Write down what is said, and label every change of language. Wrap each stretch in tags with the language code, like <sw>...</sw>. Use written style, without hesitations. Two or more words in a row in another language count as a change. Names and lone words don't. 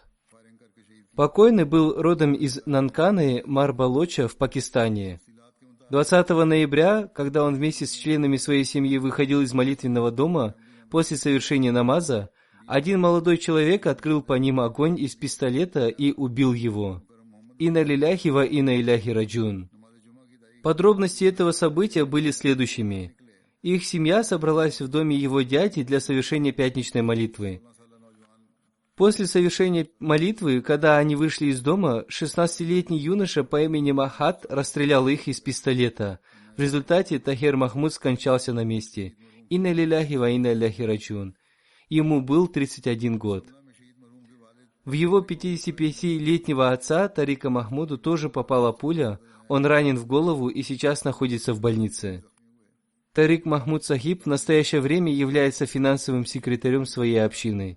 <ru>Покойный был родом из Нанканы, Марбалоча в Пакистане. 20 ноября, когда он вместе с членами своей семьи выходил из молитвенного дома после совершения намаза, один молодой человек открыл по ним огонь из пистолета и убил его.</ru> <ar>إنا لله وإنا إليه راجعون.</ar> <ru>Подробности этого события были следующими. Их семья собралась в доме его дяди для совершения пятничной молитвы. После совершения молитвы, когда они вышли из дома, 16-летний юноша по имени Махат расстрелял их из пистолета. В результате Тахир Махмуд скончался на месте.</ru> <ar>إنا لله وإنا إليه راجعون.</ar> <ru>Ему был 31 год. В его 55-летнего отца, Тарика Махмуду, тоже попала пуля, он ранен в голову и сейчас находится в больнице. Тарик Махмуд Сахиб в настоящее время является финансовым секретарем своей общины.</ru>